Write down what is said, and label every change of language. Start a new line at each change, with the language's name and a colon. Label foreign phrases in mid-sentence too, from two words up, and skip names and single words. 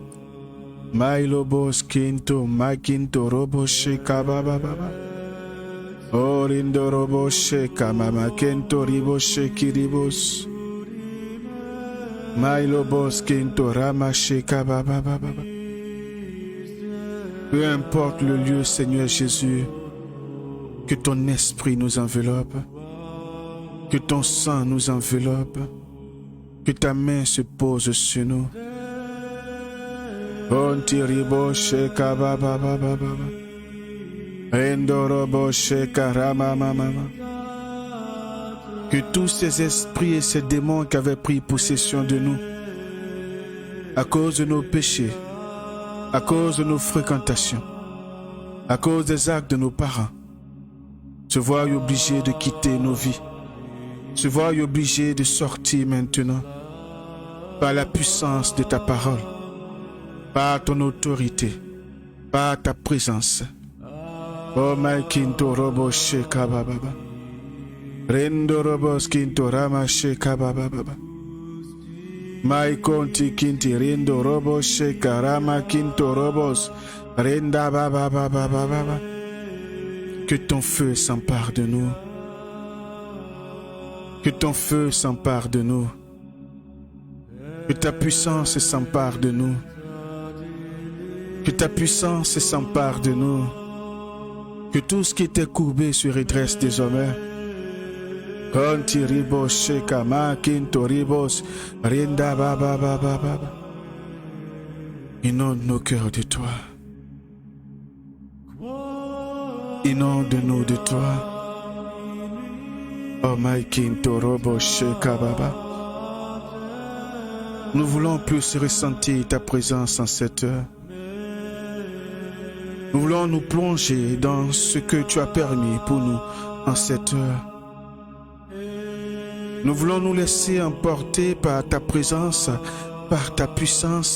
French: Mailobos kinto, makinto robo sheka baba. Oh rindo robo sheka mama kento ribo sheki ribos. Mailobos kinto rama sheka baba. Peu importe le lieu, Seigneur Jésus, que ton esprit nous enveloppe, que ton sang nous enveloppe, que ta main se pose sur nous. Ontiribo sheka baba. Endorobo sheka rama mama. Que tous ces esprits et ces démons qui avaient pris possession de nous, à cause de nos péchés, à cause de nos fréquentations, à cause des actes de nos parents, se voient obligés de quitter nos vies, se voient obligés de sortir maintenant, par la puissance de ta parole, par ton autorité, par ta présence. Oh my kinto robo sheka baba. Rendo robos kinto rama sheka baba. My konti kinti rendo robo sheka rama kinto robos renda baba. Que ton feu s'empare de nous. Que ton feu s'empare de nous. Que ta puissance s'empare de nous. Que ta puissance s'empare de nous. Que tout ce qui était courbé se redresse désormais. Konti ribos sheka ma kinto ribos renda baba. Inonde nos cœurs de toi. Inonde-nous de toi. Oh my kinto robo sheka baba. Nous voulons plus ressentir ta présence en cette heure. Nous voulons nous plonger dans ce que tu as permis pour nous en cette heure. Nous voulons nous laisser emporter par ta présence, par ta puissance.